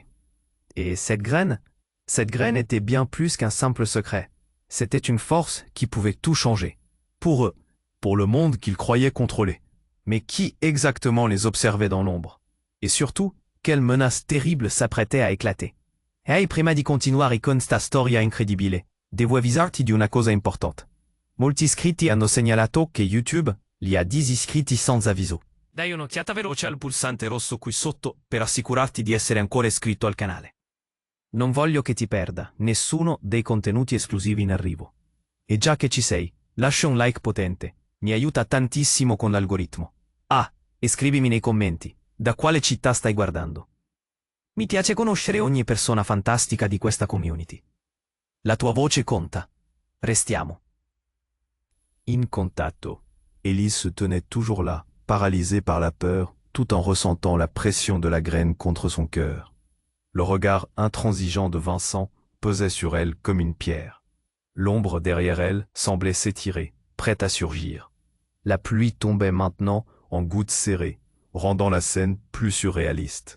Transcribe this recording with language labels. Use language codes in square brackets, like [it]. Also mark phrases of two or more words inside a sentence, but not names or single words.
[fr] Et cette graine était bien plus qu'un simple secret. C'était une force qui pouvait tout changer. Pour eux, pour le monde qu'ils croyaient contrôler. Mais qui exactement les observait dans l'ombre? Et surtout, quelle menace terrible s'apprêtait à éclater? [it] Hey, prima di continuare con sta storia incredibile, devo avvisarti di una cosa importante. Molti iscritti hanno segnalato che YouTube li ha disiscritti senza avviso. Dai un'occhiata veloce al pulsante rosso qui sotto per assicurarti di essere ancora iscritto al canale. Non voglio che ti perda nessuno dei contenuti esclusivi in arrivo. E già che ci sei, lascia un like potente, mi aiuta tantissimo con l'algoritmo. Ah, e scrivimi nei commenti, da quale città stai guardando. Mi piace conoscere ogni persona fantastica di questa community. La tua voce conta. Restiamo. In contatto. [fr] Élise se tenait toujours là, paralysée par la peur, tout en ressentant la pression de la graine contre son cœur. Le regard intransigeant de Vincent pesait sur elle comme une pierre. L'ombre derrière elle semblait s'étirer, prête à surgir. La pluie tombait maintenant en gouttes serrées, rendant la scène plus surréaliste.